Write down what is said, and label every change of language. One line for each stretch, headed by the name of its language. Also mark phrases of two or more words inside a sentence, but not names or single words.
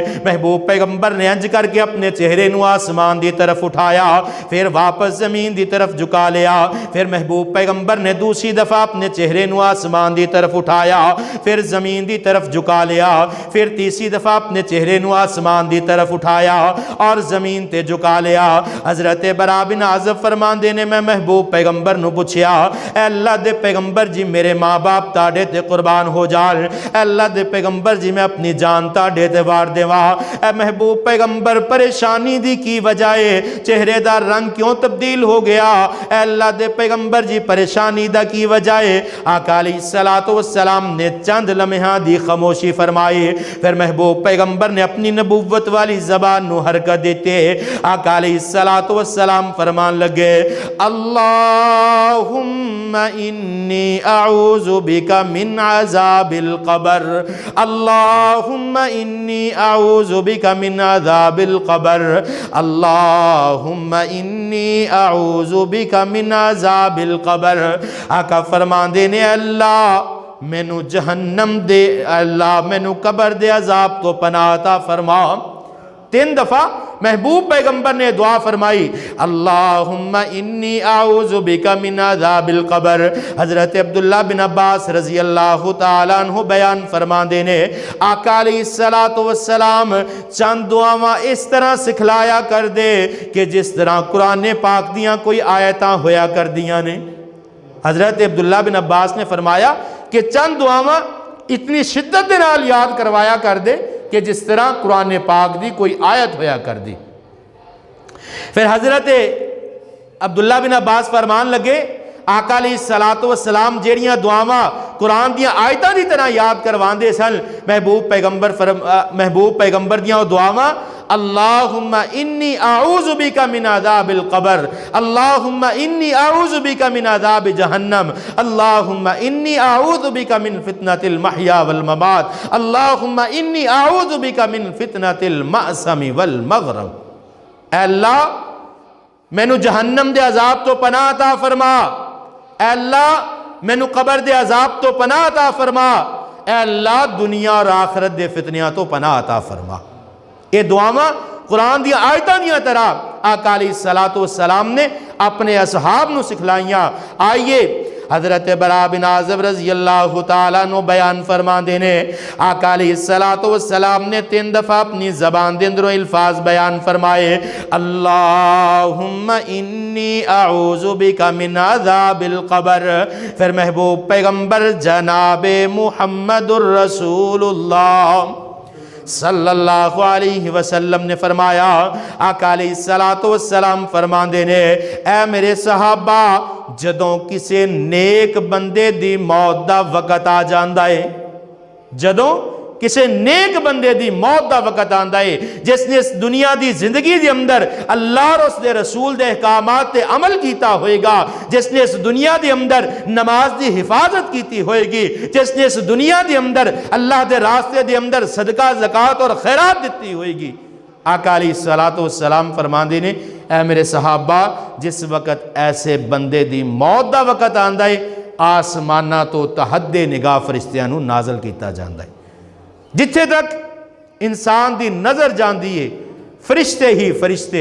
Punjabi: محبوب پیغمبر نے انج کر کے اپنے چہرے نو آسمان دی طرف اٹھایا، پھر واپس زمین دی طرف جھکا لیا، پھر محبوب پیغمبر نے دوسری دفعہ اپنے چہرے نو آسمان دی طرف اٹھایا، پھر زمین دی طرف جھکا لیا، پھر تیسری دفعہ اپنے چہرے نو آسمان دی طرف اٹھایا اور زمین تے جھکا لیا۔ حضرت برا بن عازب فرماندے نے میں محبوب پیغمبر نو پوچھیا، اے اللہ دے پیغمبر جی میرے ماں باپ تاڑے تے قربان ہو جان، اے اللہ دے پیغمبر جی میں اپنی جان تاڑے تے وار دیواں، اے محبوب پیغمبر پریشانی دی کی وجہ ہے، چہرے دا رنگ کیوں تبدیل ہو گیا، اے اللہ دے پیغمبر جی پریشانی دا کی وجہ ہے۔ آقا
Arabic: علیہ السلام
Punjabi: نے چند لمحہ دی خاموشی فرمائی، پھر محبوب پیغمبر نے اپنی نبوت والی زبان نو حرکت دیتے آقا
Arabic: علیہ السلام
Punjabi: فرمان لگے،
Arabic: اللہم انی اعوذ بک من عذاب القبر، اللہم انی اعوذ بک من عذاب القبر، اللہم انی اعوذ بک من عذاب القبر۔
Punjabi: آقا فرمان دینے اللہ مینو جہنم دے، اللہ مینو قبر دے عذاب تو پناہ عطا فرما۔ 3 دفعہ محبوب پیغمبر نے دعا فرمائی،
Arabic: اللہم انی اعوذ بک من عذاب القبر۔
Punjabi: حضرت عبداللہ بن عباس
Arabic: رضی اللہ تعالیٰ عنہ
Punjabi: بیان فرما دینے آقا
Arabic: علیہ السلام
Punjabi: چند دعاواں اس طرح سکھلایا کر دے کہ جس طرح قرآن پاک دیاں کوئی آیتاں ہویا کر دیاں نے۔ حضرت عبداللہ بن عباس نے فرمایا کہ چند دعاواں اتنی شدت دے نال یاد کروایا کر دے کہ جس طرح قرآن پاک دی کوئی آیت ہویا کر دی۔ پھر حضرت عبداللہ بن عباس فرمان لگے آقا
Arabic: علیہ السلام
Punjabi: جیڑیاں دعاواں قرآن دیاں آیتاں دی طرح یاد کروان دے سن، محبوب پیغمبر دیاں دعاواں
Arabic: اللہم انی اعوذ بک من عذاب القبر، اللہم انی اعوذ بک من عذاب جہنم، اللہم انی اعوذ بک من فتنة المحیا والممات، اللہم انی اعوذ بک من فتنة المأسم والمغرم۔
Punjabi: اے اللہ مینو جہنم دے عذاب تو پناہ عطا فرما، اے اللہ مینو قبر دے عذاب تو پناہ عطا فرما، اے اللہ دنیا اور آخرت دے فتنیاں تو پناہ عطا فرما۔ یہ دعاواں قرآن دی آیتاں دیاں طرح آقا
Arabic: علیہ السلام
Punjabi: نے اپنے اصحاب نو سکھلائیاں۔ آئیے حضرت برا بن عازب
Arabic: رضی اللہ تعالیٰ
Punjabi: نو بیان فرما دینے آقا
Arabic: علیہ السلام
Punjabi: نے 3 دفعہ اپنی زبان دے اندروں الفاظ بیان فرمائے،
Arabic: اللہم انی اعوذ بک من عذاب القبر۔
Punjabi: پھر محبوب پیغمبر جناب محمد الرسول اللہ
Arabic: صلی اللہ علیہ وسلم
Punjabi: نے فرمایا، آقا
Arabic: علیہ الصلوۃ والسلام
Punjabi: فرماندے نے، اے میرے صحابہ، جدوں کسے نیک بندے دی موت دا وقت آ جاندا ہے، جدوں کسے نیک بندے دی موت دا وقت آندا ہے، جس نے اس دنیا دی زندگی دے اندر اللہ اور اس دے رسول دے احکامات تے عمل کیتا ہوئے گا، جس نے اس دنیا دے اندر نماز دی حفاظت کیتی ہوئے گی، جس نے اس دنیا دے اندر اللہ دے راستے دے اندر صدقہ زکوٰۃ اور خیرات دیتی ہوئے گی، آقا
Arabic: علیہ الصلوۃ والسلام
Punjabi: فرماندے نے، اے میرے صحابہ، جس وقت ایسے بندے دی موت دا وقت آندا ہے، آسمانہ تو تحد نگاہ فرشتیاں نو نازل کیتا جاندا ہے، جتھے تک انسان دی نظر جاندی ہے فرشتے ہی فرشتے۔